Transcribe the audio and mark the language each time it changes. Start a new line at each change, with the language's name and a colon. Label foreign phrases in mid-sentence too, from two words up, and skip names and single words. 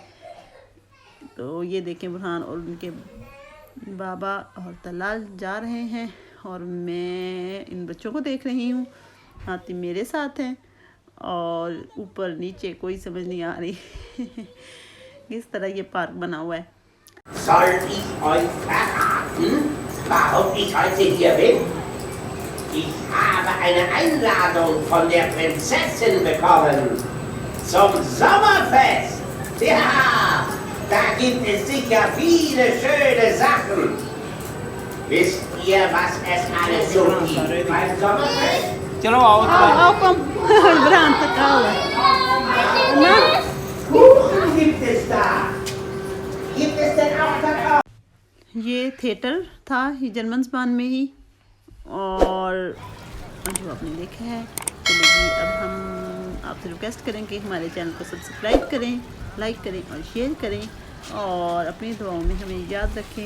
Urdu: تو یہ دیکھیں برہان اور ان کے بابا اور طلال جا رہے ہیں اور میں ان بچوں کو دیکھ رہی ہوں، ہاتھی میرے ساتھ ہیں اور اوپر نیچے کوئی سمجھ نہیں آ رہی کس طرح یہ پارک بنا ہوا ہے.
German: Soll ich euch verraten, warum ich heute hier bin? Ich habe eine Einladung von der Prinzessin bekommen zum Sommerfest. Ja, da gibt es sicher viele schöne Sachen. Wisst ihr, was es alles so gibt beim Sommerfest?
Urdu: چلو آؤ آؤ کم عمران تک آؤ نا
German: Kuchen gibt es da. Gibt es denn auch Kakao?
Urdu: یہ تھیٹر تھا یہ جرمن زبان میں ہی اور جو آپ نے دیکھا ہے چلیے اب ہم آپ سے ریکویسٹ کریں کہ ہمارے چینل کو سبسکرائب کریں، لائک کریں اور شیئر کریں اور اپنی دعاؤں میں ہمیں یاد رکھیں.